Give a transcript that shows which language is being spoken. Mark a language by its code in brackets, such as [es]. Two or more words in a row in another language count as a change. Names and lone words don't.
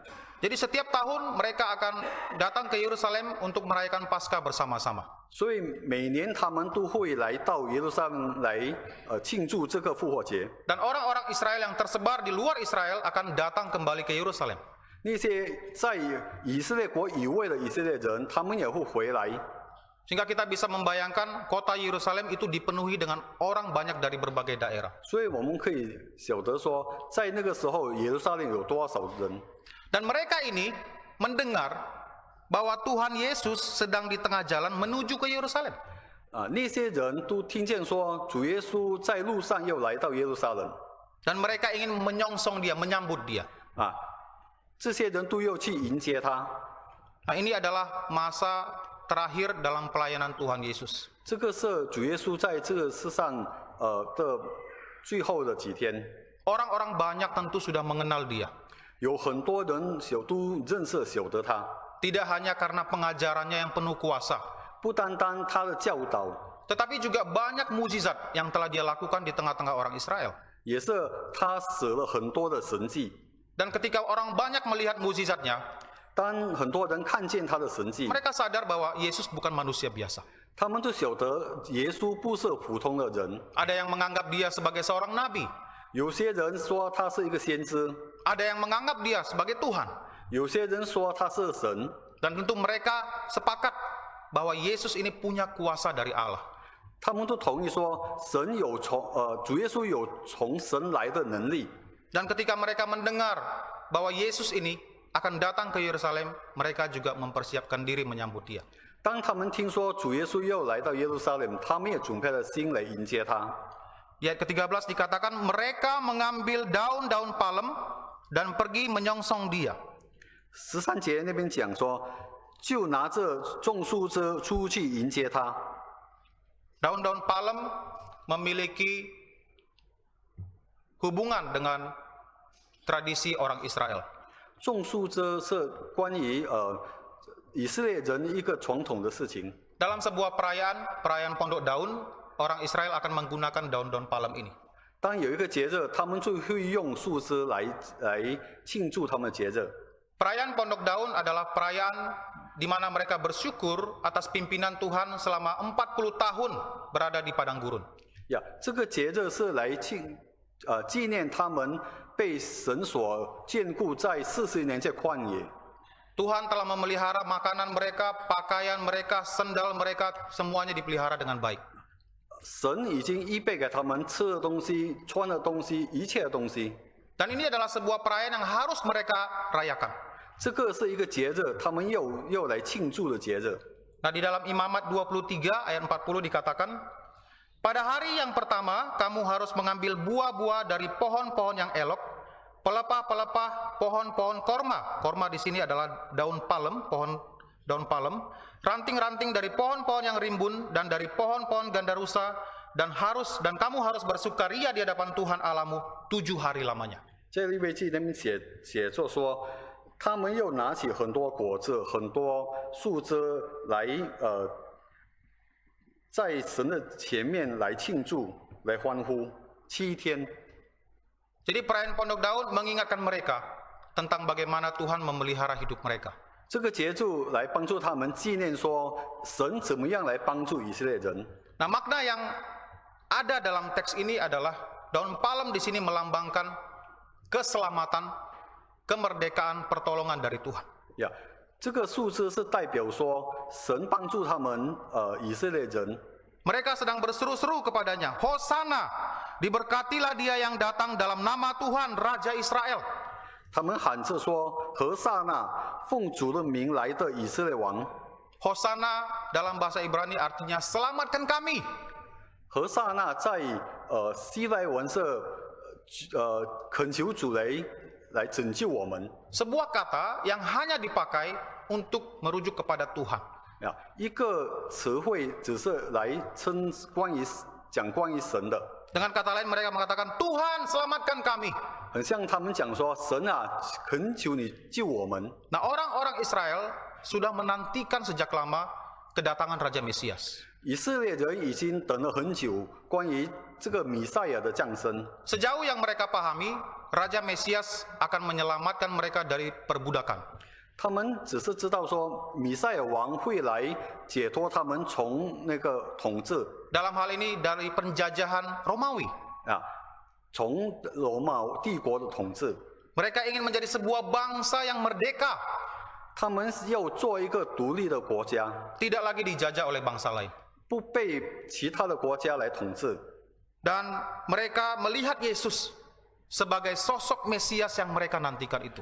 [id] Jadi setiap tahun mereka akan datang ke Yerusalem untuk merayakan Paskah bersama-sama. [zh] 所以每年他们都会来到耶路撒冷来庆祝这个复活节。 [id] Dan orang-orang Israel yang tersebar di luar Israel akan datang kembali ke Yerusalem. [zh] 那些在以色列国以外的以色列人，他们也会回来。 [id] Sehingga kita bisa membayangkan kota Yerusalem itu dipenuhi dengan orang banyak dari berbagai daerah. [zh] 所以我们可以晓得说，在那个时候耶路撒冷有多少人。 [id] Dan mereka ini mendengar bahwa Tuhan Yesus sedang di tengah jalan menuju ke Yerusalem. [zh] 那些人都听见说，主耶稣在路上又来到耶路撒冷。 [id] Dan mereka ingin menyongsong dia, menyambut dia. [zh] 这些人都要去迎接他。 [id] Nah, ini adalah masa terakhir dalam pelayanan Tuhan Yesus. [zh] 这个是主耶稣在这个世上的最后的几天。 [id] Orang-orang banyak tentu sudah mengenal dia. [zh] 有很多人都认识晓得他， [id] Tidak hanya karena pengajarannya yang penuh kuasa, [zh] 不单单他的教导， [id] tetapi juga banyak mukjizat yang telah dia lakukan di tengah-tengah orang Israel. [zh] 也是他使了很多的神迹。 [id] Dan ketika orang banyak melihat mukjizatnya, [zh] 当很多人看见他的神迹， [id] mereka sadar bahwa Yesus bukan manusia biasa. [zh] 他们就晓得耶稣不是普通的人。 [id] Ada yang menganggap dia sebagai seorang nabi, [zh] 有些人说他是一个先知， [id] ada yang menganggap dia sebagai Tuhan. [zh] 有些人说他是神。 [id] Dan tentu mereka sepakat bahwa Yesus ini punya kuasa dari Allah. [zh] 他们都同意说，主耶稣有从神来的能力。 [id] Dan ketika mereka mendengar bahwa Yesus ini akan datang ke Yerusalem, mereka juga mempersiapkan diri menyambut dia. [zh] 当他们听说主耶稣又来到耶路撒冷，他们也准备了心来迎接他。 [id] Di ayat ke-13 dikatakan mereka mengambil daun-daun palem dan pergi menyongsong dia. [zh] 13 节那边讲说，就拿着种树枝出去迎接他。 [id] Daun-daun palem memiliki hubungan dengan tradisi orang Israel. [zh] 种树枝是关于以色列人一个传统的事情。 [id] Dalam sebuah perayaan Pondok Daun, orang Israel akan menggunakan daun-daun palem ini. [zh] 当有一个节日，他们就会用树枝来庆祝他们的节日。 [id] Perayaan Pondok Daun adalah perayaan di mana mereka bersyukur atas pimpinan Tuhan selama 40 tahun berada di padang gurun. [zh] 呀，这个节日是来纪念他们被神所眷顾在40年在旷野。 [id] Tuhan telah memelihara makanan mereka, pakaian mereka, sendal mereka, semuanya dipelihara dengan baik. [zh] 神已经预备给他们吃的东西、穿的东西、一切的东西。 [id] Dan ini adalah sebuah perayaan yang harus mereka rayakan. [zh] 这个是一个节日，他们又来庆祝的节日。 [id] Nah, di dalam Imamat 23 ayat 40 dikatakan, pada hari yang pertama kamu harus mengambil buah-buah dari pohon-pohon yang elok, pelepah-pelepah pohon-pohon korma. Korma di sini adalah daun palem, daun palem, ranting-ranting dari pohon-pohon yang rimbun dan dari pohon-pohon gandarusa, dan kamu harus bersukaria di hadapan Tuhan Allahmu 7 hari lamanya. [zh] 在利未记那边写作说，他们又拿起很多果子、很多树枝来在神的前面来庆祝、来欢呼7天。 [id] Jadi perayaan Pondok Daun mengingatkan mereka tentang bagaimana Tuhan memelihara hidup mereka. [zh] 这个节日来帮助他们纪念说，神怎么样来帮助以色列人。 [id] Nah, makna yang ada dalam teks ini adalah daun palem di sini melambangkan keselamatan, kemerdekaan, pertolongan dari Tuhan. [zh] 呀，这个树枝是代表说，神帮助他们以色列人。 [id] Mereka sedang berseru-seru kepadanya, Hosana, diberkatilah dia yang datang dalam nama Tuhan, Raja Israel. [zh] 他们喊着说：“何塞那，奉主的名来的以色列王。” [id] Hosana dalam bahasa Ibrani artinya selamatkan kami. [zh] 何塞那在希伯来文是恳求主来拯救我们。 [id] Sebuah kata yang hanya dipakai untuk merujuk kepada Tuhan. [zh] 呀，一个词汇只是来讲关于神的， [id] Dengan kata lain mereka mengatakan, Tuhan selamatkan kami. [zh] 很像他们讲说，神啊，恳求你救我们。 [id] Nah, orang-orang Israel sudah menantikan sejak lama kedatangan Raja Mesias. [zh] 以色列人已经等了很久，关于这个弥赛亚的降生。 [id] Sejauh yang mereka pahami, Raja Mesias akan menyelamatkan mereka dari perbudakan. [zh] 他们只是知道说，弥赛亚王会来解脱他们从那个统治 [id] Dalam hal ini dari penjajahan Romawi. [zh] 啊，从罗马帝国的统治。 [id] Mereka ingin menjadi sebuah bangsa yang merdeka, [zh] 他们要做一个独立的国家， [id] tidak lagi dijajah oleh bangsa lain. [zh] 不被其他的国家来统治。 [id] Dan mereka melihat Yesus sebagai sosok Mesias yang mereka nantikan itu.